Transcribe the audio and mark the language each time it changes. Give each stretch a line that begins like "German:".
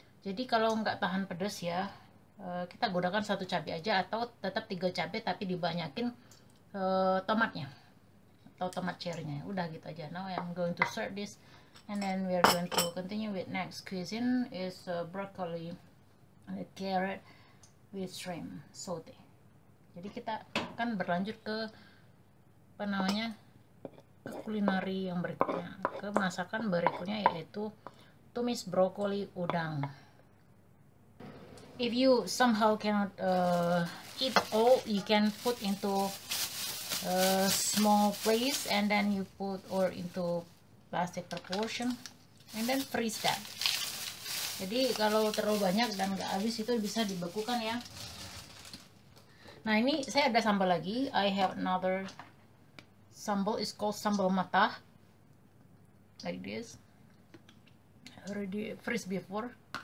Indonesian: Jadi kalau nggak tahan pedas ya, kita gunakan 1 cabai aja, atau tetap 3 cabai tapi dibanyakin tomatnya atau tomat cherry-nya. Udah gitu aja.
English: Now I'm going to serve this, and then we are going to continue with next cuisine is broccoli, carrot with shrimp saute.
Indonesian: Jadi kita akan berlanjut ke apa namanya, ke kulineri yang berikutnya, ke masakan berikutnya, yaitu tumis brokoli udang.
English: If you somehow cannot eat all, you can put into a small place, and then you put, or into plastic proportion, and then freeze that.
Indonesian: Jadi kalau terlalu banyak dan nggak habis, itu bisa dibekukan ya. Nah, ini saya ada sambal lagi.
English: I have another sambal, is called sambal matah, like this. I already freeze before.